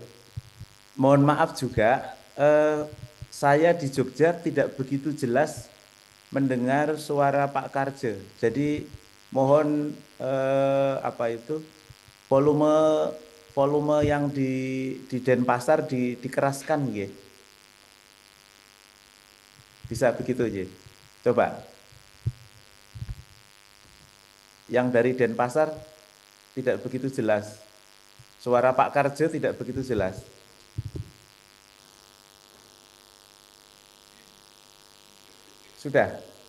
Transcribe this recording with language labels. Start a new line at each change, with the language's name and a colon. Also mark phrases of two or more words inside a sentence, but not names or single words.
Indonesian: Mohon maaf juga, saya di Jogja tidak begitu jelas mendengar suara Pak Karje. Jadi mohon volume yang di Denpasar dikeraskan, nggih. Bisa begitu, nggih. Coba. Yang dari Denpasar tidak begitu jelas. Suara Pak Karje tidak begitu jelas. Sudah.